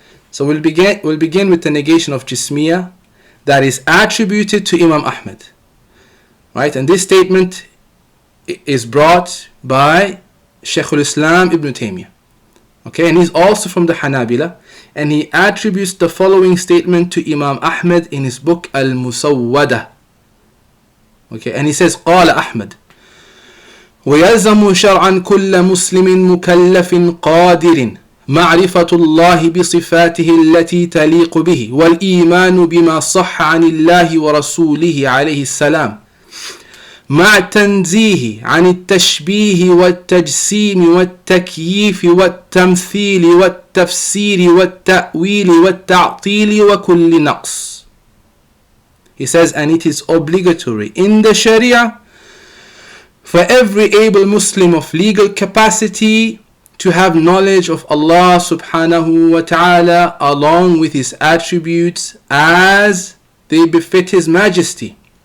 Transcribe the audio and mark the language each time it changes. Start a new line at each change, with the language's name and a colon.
English: So we'll begin with the negation of jismiyah that is attributed to Imam Ahmad. Right? And this statement is brought by Shaykh Islam Ibn Taymiyyah. Okay, and he's also from the Hanabilah, and he attributes the following statement to Imam Ahmad in his book Al-Musawwadah. Okay, and he says,
Arabic: قال أحمد ويلزم شرعا كل مسلم مكلف قادر معرفة الله بصفاته التي تليق به والإيمان بما صح عن الله ورسوله عليه السلام مع التنزيه عن التشبيه والتجسيم والتكييف والتمثيل والتفسير والتأويل والتعطيل وكل نقص.
English: He says, and it is obligatory in the Sharia for every able Muslim of legal capacity to have knowledge of Allah subhanahu wa ta'ala along with His attributes as they befit His majesty,